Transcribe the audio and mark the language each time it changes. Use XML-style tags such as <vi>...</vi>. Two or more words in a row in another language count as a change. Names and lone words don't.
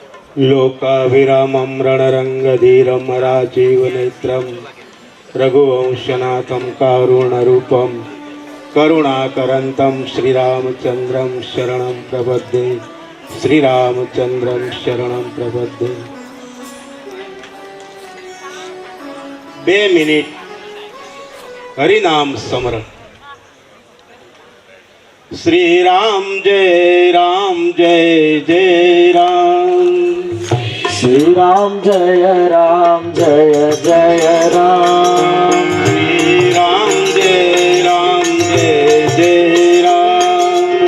<sa>लोकाभिरामं रणरङ्गधीरं राजीवनेत्रं रघुवंशनाथं कारुणरूपं करुणाकरन्तं श्रीरामचन्द्रं शरणं प्रपद्ये श्रीरामचन्द्रं शरणं प्रपद्ये।</sa> <gu>2 મિનિટ હરિનામ સ્મરણ।</gu> <sa>श्री राम जय जय राम। श्री राम जय जय राम। श्री राम जय जय राम।</sa>